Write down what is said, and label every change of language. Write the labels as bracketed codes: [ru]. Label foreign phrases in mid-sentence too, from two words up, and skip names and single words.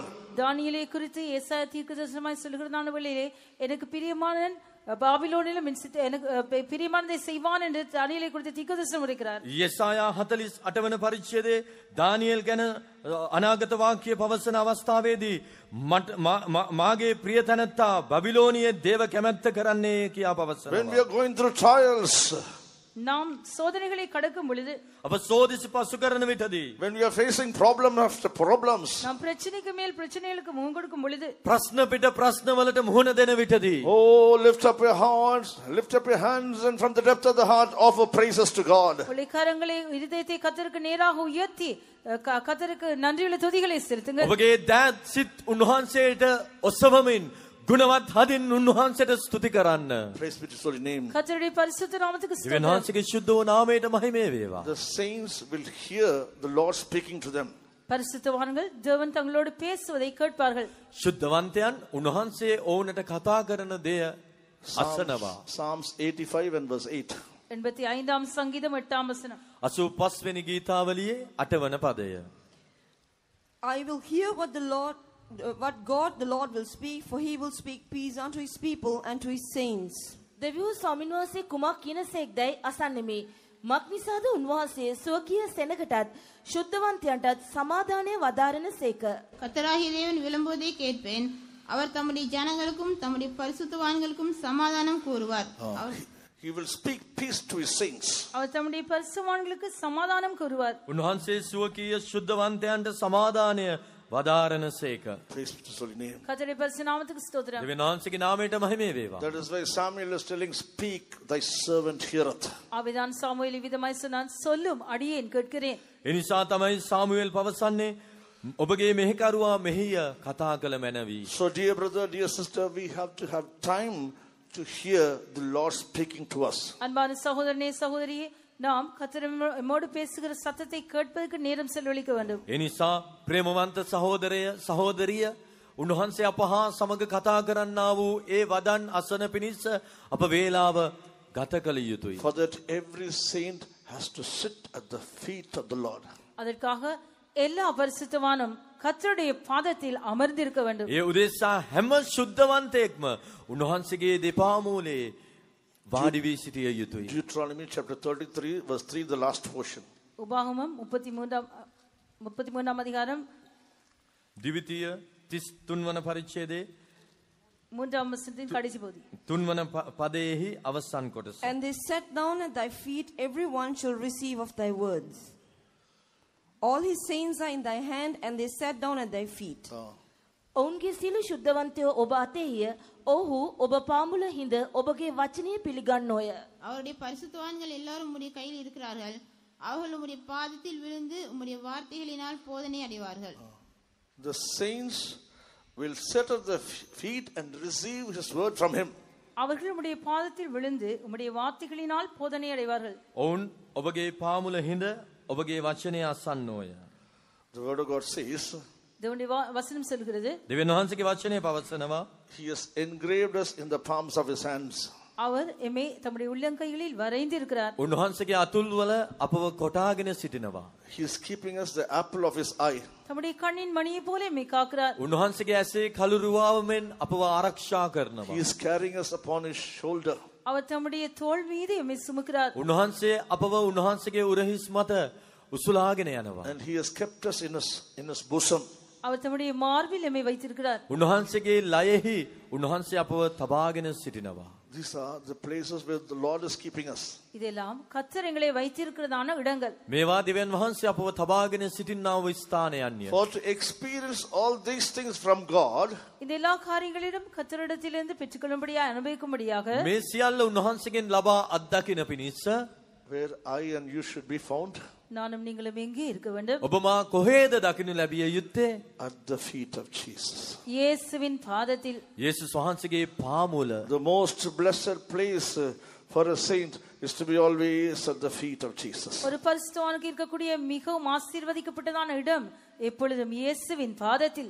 [ta] தானியேலை குறித்து ஏசாயா தீர்க்கதரிசனமாய் சொல்கிறதான வேளையிலே எனக்கு பிரியமானவன் பாபிலோனிலும் எனக்கு பிரியமானதை செய்வான் என்று தானியேலை குறித்து தீர்க்கதரிசனம் உரைக்கிறார். [si] යෙසායා 48 වන පරිච්ඡේදයේ දානියෙල් ගැන අනාගත වාක්‍ය පවසන අවස්ථාවේදී මාගේ ප්‍රිය තැනැත්තා බබිලෝනියේ දේව කැමැත්ත කරන්නේ කියා පවසනවා. [en] When we are going through trials, [ta] நாம் சோதனைகளை கடக்கும் பொழுது, [si] අප සෝදිසි පසු කරන විටදී, [en] when we are facing problem after problems, [ta] நாம் பிரச்சனைக்கு மேல் பிரச்சனைகளுக்கு முகம் கொடுக்கும் பொழுது, [si] ප්‍රශ්න පිට ප්‍රශ්න වලට මුහුණ දෙන විටදී, [en] oh, lift up your hearts, lift up your hands, and from the depth of the heart offer praises to God. [ta] உழைக்காரங்களை இதயத்தை கர்த்தருக்கு நேராக உயர்த்தி கர்த்தருக்கு நன்றியுள்ள துதிகளை செலுத்துங்கள். [si] ඔබගේ දෑත් සිත් උන්වහන්සේට ඔසවමින් ගුණවත් හදින් උන්වහන්සේට ස්තුති කරන්න. [en] Praise be to his holy name. [ta] கர்த்தருடைய பரிசுத்த நாமத்துக்கு [si] දෙවියන් [ta] ஸ்தோத்திரம். [si] වහන්සේගේ ශුද්ධ වූ නාමයට මහිමය වේවා. [en] The saints will hear the Lord speaking to them. [ta] பரிசுத்தவான்கள் தேவன் தங்களோடு பேசுவதை கேட்பார்கள். [si] ශුද්ධවන්තයන් උන්වහන්සේ ඕනට කතා කරන දෙය අසනවා. [en] Psalms 85 and verse 8. [ta] 85ஆம் சங்கீதம் 8ஆம் வசனம். [si] 85 වෙනි ගීතාවලියේ 8 වන පදය. [en] I will hear what God the Lord will speak, for he will speak peace unto his people and to his saints. [si] දෙවියෝ ස්වාමීන් වහන්සේ කුමක් කියනසේක්දයි අසන්නෙමි. මක්නිසාද උන්වහන්සේ ස්වකීය සෙනගටත් ශුද්ධවන්තයන්ටත් සමාදානය වදාරනසේක. [ta] கர்த்தராகிய தேவன் விளம்புவதை கேட்பேன். அவர் தம்முடைய ஜனங்களுக்கும் தம்முடைய பரிசுத்தவான்களுக்கும் சமாதானம் கூறுவார். [en] He will speak peace to his saints. [ta] அவர் தம்முடைய பரிசுத்தவான்களுக்கு சமாதானம் கூறுவார். [si] උන්වහන්සේ සුවකීය ශුද්ධවන්තයන්ට සමාදානය වදාරනසේක. [en] Praise to his holy name. [ta] கர்த்தருடைய பரிசுத்த நாமத்துக்கு ஸ்தோத்திரம். [si] දෙවියන් වහන්සේගේ නාමයට මහිමේ වේවා. [en] That is why Samuel is telling, speak, thy servant heareth. [ta] ஆவிதான் சாமுவேல் விதமாய் சொன்னான், சொல்லும் அடியேன் கேட்கிறேன். [si] ඒ නිසා තමයි සාමුවෙල් පවසන්නේ ඔබගේ මෙහෙකරුවා මෙහිය කතා කළ මැනවි. [en] So dear brother, dear sister, we have to have time to hear the Lord speaking to us. [ta] அன்பான சகோதரனே சகோதரியே, நாம் கர்த்தர் நம்மோடு பேசுகிற சத்தத்தை கேட்பதற்கு நேரம் செலவழிக்க வேண்டும். [si] ඒ නිසා ප්‍රේමවන්ත සහෝදරය සහෝදරිය උන්වහන්සේ අප හා සමග කතා කරන්නා වූ ඒ වදන් අසන පිණිස අප වේලාව ගත කළ යුතුයි. [en] For that every saint has to sit at the feet of the Lord. [ta] அதற்காக எல்லா பரிசுத்தவானும் கர்த்தருடைய பாதத்தில் அமர்ந்திருக்க வேண்டும். [si] ඒ උදෙසා හැම ශුද්ධවන්තයෙක්ම උන්වහන්සේගේ දෙපා මූලේ වාඩි වී සිටිය යුතුයි. [en] Deuteronomy chapter 33 verse 3, the last portion. [ta] உபாகமம் 33ஆம் அதிகாரம் [si] ද්විතීය 33 වන පරිච්ඡේදයේ [ta] 3ஆம் வசனத்தின் கடைசி பகுதி. [si] 3 වන පදයේහි අවසන් කොටස. [en] And they sat down at thy feet, everyone shall receive of thy words. All his saints are in thy hand, and they sat down at thy feet. [si] ඔවුන්ගේ සියලු ශුද්ධවන්තයෝ ඔබ අතේය. ඔහු ඔබ පාමුල හිඳ ඔබගේ වචනය පිළිගන්නෝය. [ta] அவருடைய பரிசுத்தவான்கள் எல்லாரும் உம்முடைய கையில் இருக்கிறார்கள். அவர்கள் உம்முடைய பாதத்தில் விழுந்து உம்முடைய வார்த்தைகளினால் போதனை அடைவார்கள். [en] The saints will sit at the feet and receive his word from him. [ta] அவர்கள் உம்முடைய பாதத்தில் விழுந்து உம்முடைய வார்த்தைகளினால் போதனை அடைவார்கள். [si] ඔවුන් ඔබගේ පාමුල හිඳ ඔබගේ වචනය අසන්නෝය. [en] The word of God says, [ta] தேவனுடைய வசனம் சொல்கிறது, [si] දෙවියන් වහන්සේගේ වචනය පවසනවා [en] he has engraved us in the palms of his hands. [ta] அவர் எம்மை தம்முடைய உள்ளங்கைகளில் வரைந்து இருக்கிறார். [si] උන්වහන්සේගේ අතුල් වල අපව කොටාගෙන සිටිනවා. [en] He is keeping us the apple of his eye. [ta] தம்முடைய கண்ணின் மணியை போல எம்மை காக்கிறார். [si] උන්වහන්සේගේ ඇසේ කළුරුවාව මෙන් අපව ආරක්ෂා [en] He [si] කරනවා. [en] is carrying us upon his shoulder. [ta] அவர் தம்முடைய தோள் மீது எம்மை சுமக்கிறார். [si] උන්වහන්සේ අපව උන්වහන්සේගේ උරහිස් මත උසුලාගෙන යනවා. [en] And he has kept us in his bosom. [ta] அவர் தம்முடைய மார்பில் எம்மை வைத்திருக்கிறார். [si] උන්වහන්සේගේ ලයෙහි උන්වහන්සේ අපව තබාගෙන සිටිනවා. [en] These are the places where the Lord is keeping us. [ta] இதெல்லாம் கர்த்தர் எங்களை வைத்திருக்கிறதான இடங்கள். [si] මේවා දෙවියන් වහන්සේ අපව තබාගෙන සිටිනා වූ ස්ථානයන්ය. [en] For to experience all these things from God, [ta] இந்த எல்லா காரியங்களிலும் கர்த்தரிடத்திலிருந்து பெற்றுக்கொள்ளும்படியாக அனுபவிக்கும்படியாக [si] මේ සියල්ල උන්වහන්සේගෙන් ලබා අත්දකින පිණිස [en] where I and you should be found, [ta] நானும் நீங்களும் எங்கே இருக்க வேண்டும்? [si] ඔබ මා කොහේද දකින්න ලැබිය යුත්තේ? [en] at the feet of Jesus. [ta] இயேசுவின் பாதத்தில். [si] යේසුස් වහන්සේගේ පාමුල. [en] The most blessed place for a saint is to be always at the feet of Jesus. [ta] ஒரு பரிசுத்தவானுக்கு இருக்கக்கூடிய மிகவும் ஆசீர்வதிக்கப்பட்டதான இடம் எப்பொழுதும் இயேசுவின் பாதத்தில்.